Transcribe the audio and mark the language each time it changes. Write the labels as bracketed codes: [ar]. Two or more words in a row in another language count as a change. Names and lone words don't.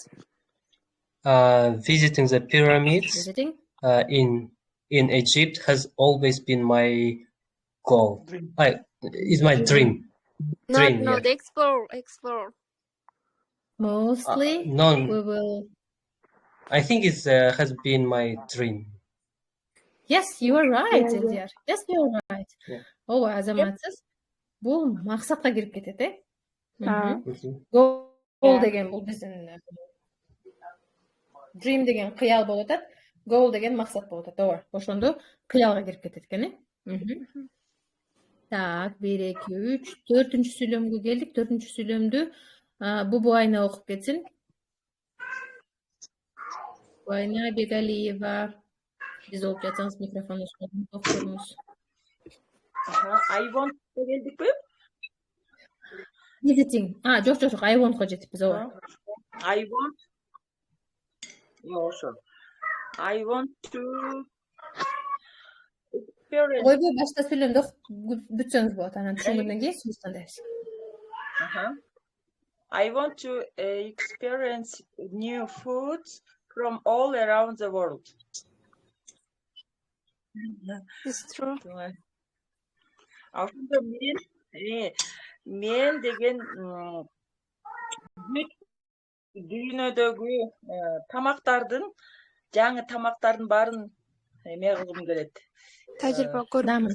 [en] Visiting the pyramids in Egypt has always been my goal. Is my dream. No, the explore. Mostly, we will. I think it has been my dream. Yes, you are right, Iljar. Yes, you are right. [ky] Oh, азаматсыз. Бул максатка кирип кетет, Goal деген бул биздин dream деген кыял болуп атат. Goal деген максат болуп атат. Ооба, ошондо кыялга кирип кетет экен, Так, 1, 2, 3, 4-үнчү сүйлөмгө келдик. 4-үнчү сүйлөмдү Бубайна окуп кетсин. Бубайна Бегалиева. Биз окуп жатсаңыз микрофонуңузду окуп көрүңүз. [en] I want to келдикпи? [ky] Visiting. Жок, [en] I want- [ky] ко жетиппиз, ооба. [en] I want to experience. Ойбой, башта сүйлөмдү бүтсөңүз болот, анан түшүнгөндөн кийин сөз тандайбыз. I want to experience new foods from all around the world. It's true. [ky] Ошондо мен деген дүйнөдөгү тамактардын жаңы тамактардын баарын эме кылгым келет. Тажрыйба көрүп